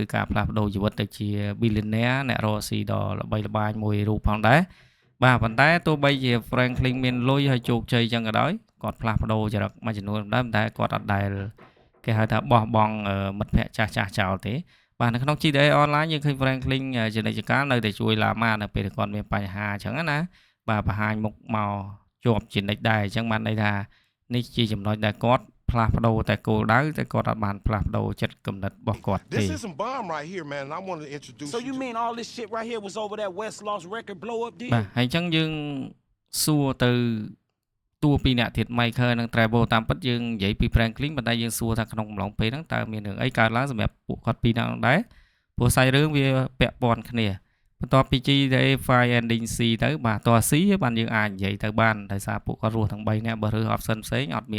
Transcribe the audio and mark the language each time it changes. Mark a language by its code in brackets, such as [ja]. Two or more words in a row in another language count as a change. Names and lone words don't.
[km] ការផ្លាស់ប្ដូរជីវិតទៅជា billionaire អ្នករកស៊ីដ៏ល្បីល្បាញមួយរូបផងដែរបាទប៉ុន្តែទោះបីជា Franklin មានលុយហើយជោគជ័យចឹងក៏ដោយគាត់ផ្លាស់ប្ដូរចរិតមួយចំនួនដែរតែគាត់អត់ដែលគេហៅថាបោះបង់មិត្តភ័ក្តិចាស់ចោលទេបាទនៅក្នុង GTA Online យើងឃើញ Franklin ជានិច្ចកាលនៅតែជួយ Lama នៅពេលគាត់មានបញ្ហាអញ្ចឹងណាបាទបង្ហាញមុខមកជាប់ជានិច្ចដែរអញ្ចឹងបានន័យថានេះជាចំណុចដែលគាត់ផ្លាស់ប្ដូរតែគោលដៅតែគាត់អត់បានផ្លាស់ប្ដូរចិត្តគំនិតរបស់គាត់ទេ [en] This isn't bomb right here, man. And I wanted to introduce So you you to- mean all this shit right here was over that West Lost record blow up deal? [km] បាទហើយអញ្ចឹងយើងសួរទៅតួពីរអ្នកទៀត Michael និង Trevor តាមពិតយើងនិយាយពី Franklin ប៉ុន្តែយើងសួរថាក្នុងអំឡុងពេលហ្នឹងតើមានរឿងអីកើតឡើងសម្រាប់ពួកគាត់ពីរនាក់ហ្នឹងដែរព្រោះសាច់រឿងវាពាក់ព័ន្ធគ្នាបន្ទាប់ពី GTA 5 Ending C ទៅបាទតើ C បានយើងអាចនិយាយទៅបានដោយសារពួកគាត់រស់ទាំង3នាក់បើរើស option ផ្សេងអត់មាន